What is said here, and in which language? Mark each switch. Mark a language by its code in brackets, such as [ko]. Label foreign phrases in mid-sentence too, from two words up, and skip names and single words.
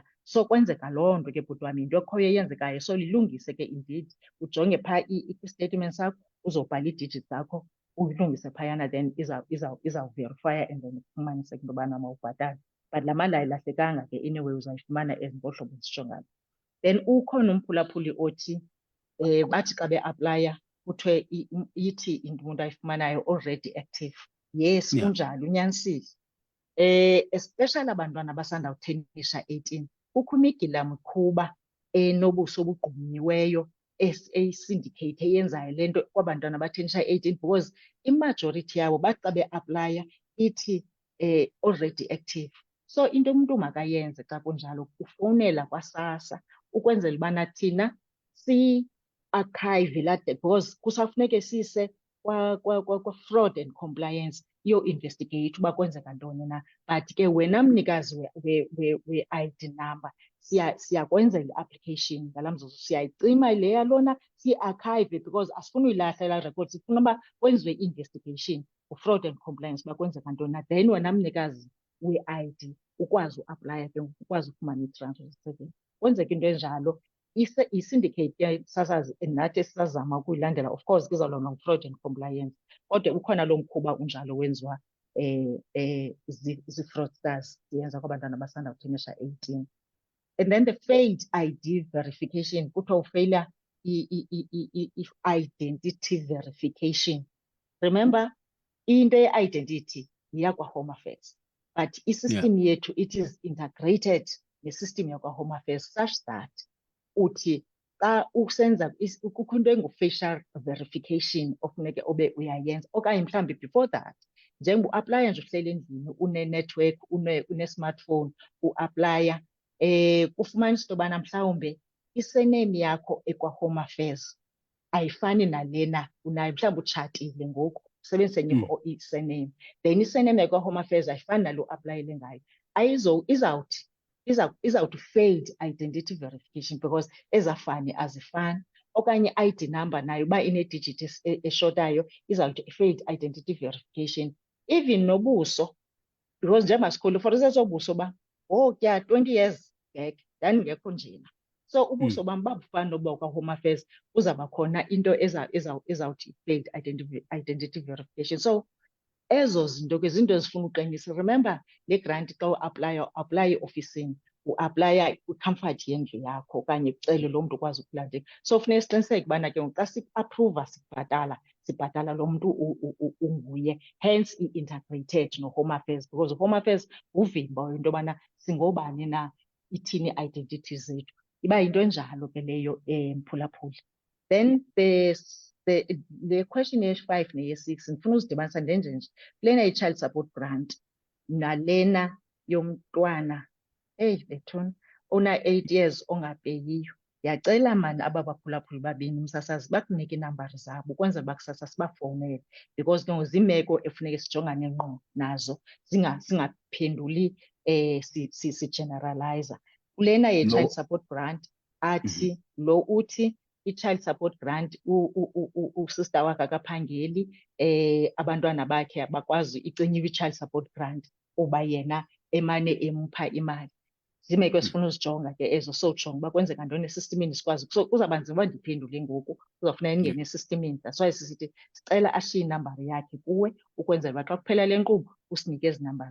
[xh] So kwenzeka loo nto ke bhuti wam, yinto ekhoyo eyenzekayo. So lilungise ke indeed, ujonge phaa i-statement sakho, uzobhala ii-digits zakho, uyilungise phayana, then izawuverifya [en] and then [xh] ufumaniseke into yobana mawubhatale. But laa mali ayilahlekanga ke, anyway uzayifumana as ngohlobo ezitsho ngalo. Then ukhona umphulaphuli othi bathi xa beaplaya kuthiwe ithi umuntu ayifumanayo [en] already active. [xh] Yes, kunjalo, unyanisile. Especially abantwana abasandawuthenisha 18, kukho imigilamkhuba enobuso obugqunyiweyo esyndicate eyenzayo le nto kwabantwana abathenisha 18, because imajority yabo bathi xa beaplaya ithi [en] already active. [xh] So into umntu makayenze xa kunjalo, ufowunela kwaSASSA ukwenzela ubana thina si-archive laa, because kusafuneke sise kwa- [en] fraud and compliance [xh] iyo-investigate uba kwenzeka ntoni na. But ke wena mnikazi we-ID number siyakwenzela i-application ngala mzuzu, siyayicima le yalona siyi-archive, because asifuni uyilahla laa record, sifuna uba kwenziwe i-investigation u- [en] fraud and compliance [xh] uba kwenzeka ntoni na. Then wena mnikazi we-ID ukwazi uaplaya ke ukwazi ufumana i-370. Kwenzeka into enjalo, i-syndicate yasasazi nathi sisazama ukuyilandela, [en] of course [xh] kuzawulawulwa ngu- [en] fraud and compliance, [xh] kodwa ukhona loo mkhuba unjalo wenziwa zii-fraudsters, ziyenza kwabantwana abasanda kuthenisha 18. [en] And then the failed ID verification, [xh] kuthiwa ufeyila i-identity verification. Remember, into ye-identity yeyakwaHome Affairs, but i-system yethu [en] it is integrated [xh] ne-system yakwaHome Affairs such that uthi xa usenza kukho into engu- [en] facial verification [xh] ofuneke ube uyayenza, okanye mhlawumbi [en] before that, [xh] njengoba uaplaya nje uhleli endlini une-network, une-smartphone, uaplaya, kufumanisa into yobana mhlawumbe isename yakho ekwaHome Affairs ayifani nalena unayo. Mhlawumbi utshatile ngoku usebenzisa enye isename, then isename yakwaHome Affairs ayifani nalo uaplayele ngayo. Izawuthi [en] failed identity verification [xh] because ezafani azifani. okanye ID number nayo uba ine-digit eshotayo izawuthi [en] failed identity verification. [xh] Even nobuso, because njengoba sikhulu [en] for instance [xh] obuso ba kya [en] 20 years back [xh] ndandingekho njena. So ubuso bam babufana noba kwa-Home Affairs kuzawuba khona into ezawuthi [en] failed identity verification. [xh] So ezo zinto ke zinto ezifuna uqinisa. Remember le grant xa uaplaye eofisini uaplaya kwicomfort yendlu yakho okanye ucele lo mntu ukwazi ukulandela. So funeka siqiniseke ubana ke xa siaphruva sibhatala lo mntu unguye, hence i-integrated no-Home Affairs, because Home Affairs uvimba into yobana singobani na, ithini identity zethu. Iba yinto enjalo ke leyo mphulaphuli. [en] Then the question [xh] ye-5 neye-6 ndifuna uzidibanisa ndenje nje. Lena i- [en] child support grant [xh] nalena yomntwana bethuna ona-8 years ongapeyiyo. Ndiyacela mani aba baphulaphuli babini umsasazi bakunike iinambari zabo ukwenzela uba kusasa sibafowunele, because ke ngoku ziimeko efuneke sijongane ngqo nazo singaphenduli sigeneralizer. Kulena ye- [en] child support grant [xh] athi lo uthi i- [en] child support grant [xh] usista wakhe akaphangeli, abantwana bakhe bakwazi icinyiwe i- [en] child support grant [xh] kuba yena emane empha imali. Ziimeko esifuna uzijonga ke ezo, sojonga uba kwenzeka ntoni esistemini sikwazi. So kuzawuba nzima uba ndiphendule ngoku, kuzawufuneka ndingene esistemini. [en] That's why [xh] sisithi sicela ashiye inambari yakhe kuwe ukwenzela uba xa kuphela le nkqubo usinike ezi nambari.